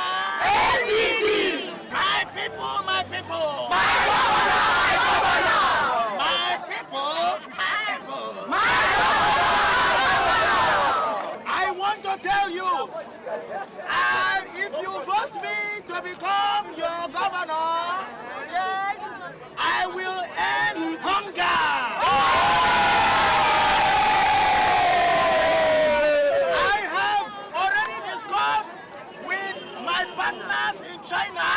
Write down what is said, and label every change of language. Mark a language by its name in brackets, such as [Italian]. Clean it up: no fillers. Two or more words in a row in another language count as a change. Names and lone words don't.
[English] SCD. My people. My governor. My people. I want to tell you, if you vote me to become your governor, I will end hunger. I have already discussed with my partners in China.